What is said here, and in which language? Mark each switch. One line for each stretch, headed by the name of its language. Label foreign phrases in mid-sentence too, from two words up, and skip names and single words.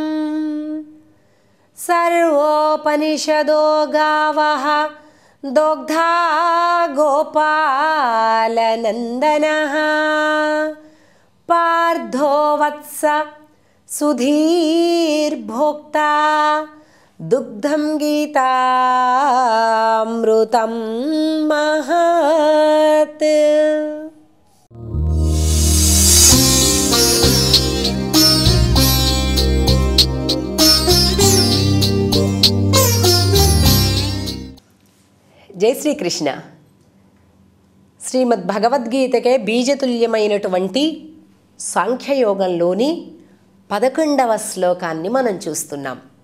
Sanskrit: सर्वोपनिषदो गावः दोग्धा गोपालनन्दनः पार्थो वत्स सुधीर्भोक्ता दुग्धं गीतामृतं महत्।
Telugu: జై శ్రీకృష్ణ. శ్రీమద్ భగవద్గీతకే బీజతుల్యమైనటువంటి సాంఖ్యయోగంలోని 11వ శ్లోకాన్ని మనం చూస్తున్నాం.